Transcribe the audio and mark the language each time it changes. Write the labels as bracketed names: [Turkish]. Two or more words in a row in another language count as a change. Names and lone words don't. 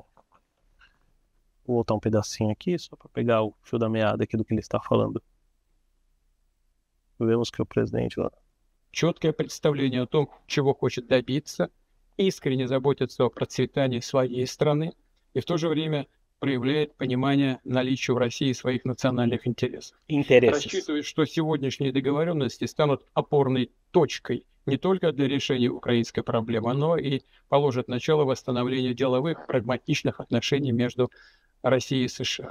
[Portuguese] Vou voltar um pedacinho aqui, só para pegar o fio da meada aqui do que ele está falando. Vemos que o presidente... [Russian] Четкое представление о том, чего хочет добиться, искренне заботится о процветании своей страны и в то же время проявляет понимание наличия в России своих национальных интересов. Рассчитывает, что сегодняшние договоренности станут опорной точкой не только для решения украинской проблемы, но и положат начало восстановлению деловых, прагматичных отношений между Россией и США.